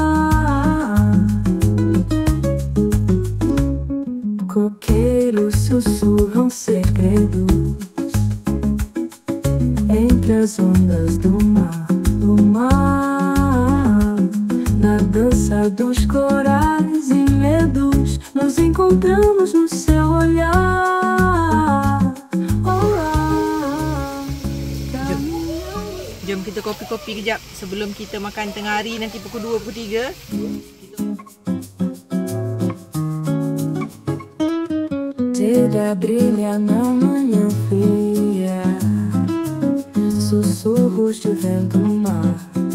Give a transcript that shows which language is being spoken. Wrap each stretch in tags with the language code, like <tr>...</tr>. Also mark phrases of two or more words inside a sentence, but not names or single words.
<pt>Coqueiros sussurram segredos entre as ondas do mar, na dança dos corais e medos, nos encontramos no seu olhar.</pt> <ms>Jom kita kopi-kopi kejap sebelum kita makan tengah hari nanti pukul 2, pukul 3.</ms> <pt>Seda brilha na manhã fria, sussurros de vento no mar.</pt>